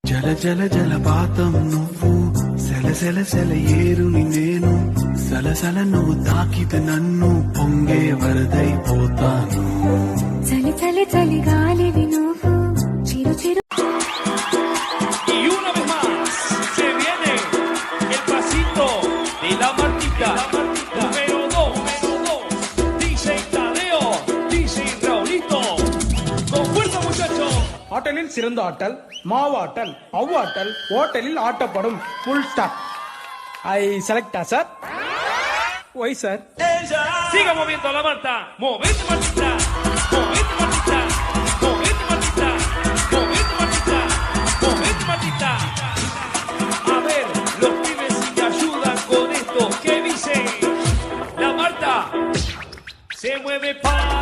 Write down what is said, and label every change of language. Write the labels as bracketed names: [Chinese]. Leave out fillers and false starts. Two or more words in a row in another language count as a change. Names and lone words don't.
[Telugu] జల జల జలపాతం నువ్వు, సెల సెల సెల ఏరుని నేను, సలసల నువ్వు తాకితే నన్ను పొంగే వరదైపోతాను. చలి చలి చలి గాలివి నువ్వు, చిరు చిరు. [Spanish] Y una vez más se viene el pasito de la Martita. Número 2, DJ Tadeo, DJ Raulito. Con fuerza muchachos. [Tamil] ஆட்டலில் சிறந்த ஆட்டல், மாவாட்டல், அவ்வாட்டல், ஓட்டலில் ஆட்டப்படும். [English] Full stop. I selecta sir? Why sir? [Spanish] Siga moviendo la Marta. Movete Martita. Movete Martita. Movete Martita. Movete Martita. Movete Martita. A ver, los pibes si te ayudan con esto. ¿Qué dice? La Marta se mueve para